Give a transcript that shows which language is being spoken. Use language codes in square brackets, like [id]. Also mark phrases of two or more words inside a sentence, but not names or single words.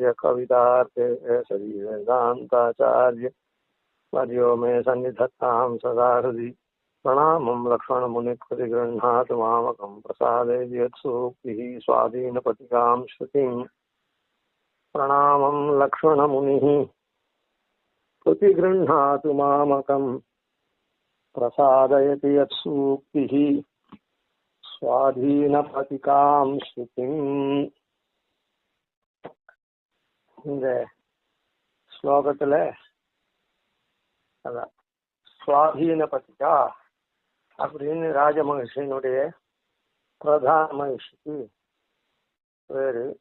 [sa] कवितार्केसरी वेदान्ताचार्य वर्यो मे सन्निधत्तां सदा हृदि प्रणामं लक्ष्मणमुनिकृतिगृह्णातु मामकं प्रसादे यत्सूक्तिः स्वाधीनपतिकां श्रुतिं प्रणामं लक्ष्मणमुनिः कृतिगृह्णातु मामकं प्रसादयति यत्सूक्तिः स्वाधीनपतिकां श्रुतिम्. [ta] இந்த ஸ்லோகத்துல அதான் சுவாதீனபதிகா அப்படின்னு ராஜமகிஷனுடைய பிரதான மகிஷிக்கு பேரு.